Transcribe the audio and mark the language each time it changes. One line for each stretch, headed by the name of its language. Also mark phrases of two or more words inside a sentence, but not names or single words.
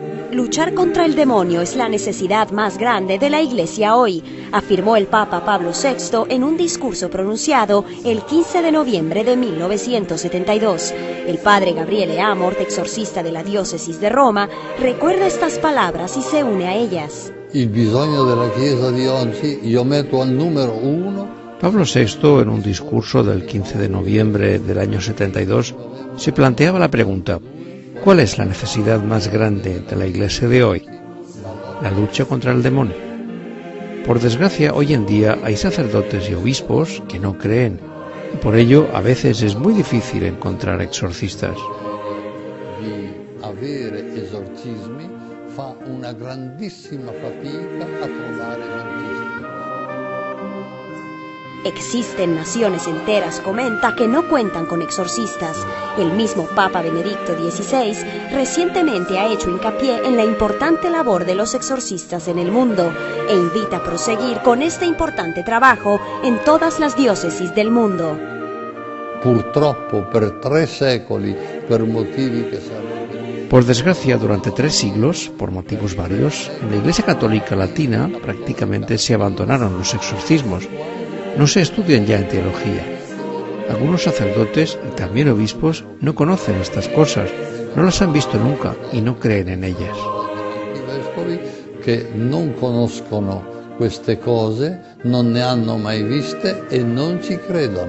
Spanish: Luchar contra el demonio es la necesidad más grande de la Iglesia hoy, afirmó el Papa Pablo VI en un discurso pronunciado el 15 de noviembre de 1972. El padre Gabriele Amort, exorcista de la diócesis de Roma, recuerda estas palabras y se une a ellas.
Italian: Il bisogno della Chiesa di oggi io metto al numero uno.
Spanish: Pablo VI, en un discurso del 15 de noviembre del año 72, se planteaba la pregunta: ¿cuál es la necesidad más grande de la Iglesia de hoy? La lucha contra el demonio. Por desgracia, hoy en día hay sacerdotes y obispos que no creen, y por ello a veces es muy difícil encontrar exorcistas.
Italian: Avere esorcismi fa una grandissima fatica a trovare esorcisti.
Spanish: Existen naciones enteras, comenta, que no cuentan con exorcistas. El mismo Papa Benedicto XVI recientemente ha hecho hincapié en la importante labor de los exorcistas en el mundo e invita a proseguir con este importante trabajo en todas las diócesis del mundo.
Italian: Purtroppo per 3 secoli, per motivi che sarebbero...
Spanish: Por desgracia, durante 3 siglos, por motivos varios, en la Iglesia Católica Latina prácticamente se abandonaron los exorcismos. No se estudian ya en teología. Algunos sacerdotes y también obispos no conocen estas cosas, no las han visto nunca y no creen en ellas.
Italian: I vescovi che non conoscono queste cose, non ne hanno mai viste e non ci credono.